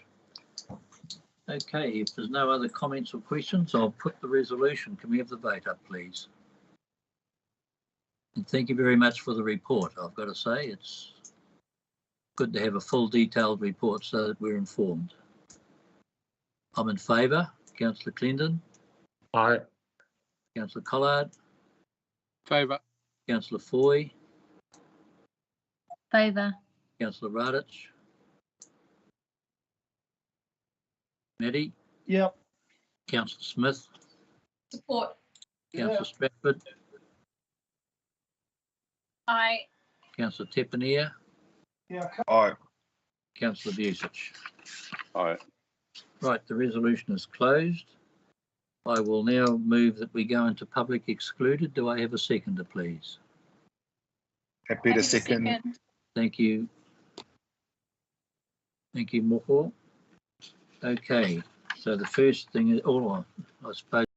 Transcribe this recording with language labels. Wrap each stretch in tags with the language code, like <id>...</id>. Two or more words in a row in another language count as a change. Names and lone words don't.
<en>Okay, if there's no other comments or questions, I'll put the resolution. Can we have the vote up, please? And thank you very much for the report. I've got to say, it's good to have a full detailed report so that we're informed. I'm in favour. Councillor Clendon? Aye. Councillor Collard? Favour. Councillor Foy? Favour. Councillor Radich? Maddie? Yep. Councillor Smith? Support. Councillor Stratford? Aye. Councillor Tepanier? Yeah. Aye. Councillor Vucic? Aye. Right, the resolution is closed. I will now move that we go into public excluded. Do I have a seconder, please? Happy to second. Thank you. Thank you, Moko. Okay, so the first thing is, I suppose</en>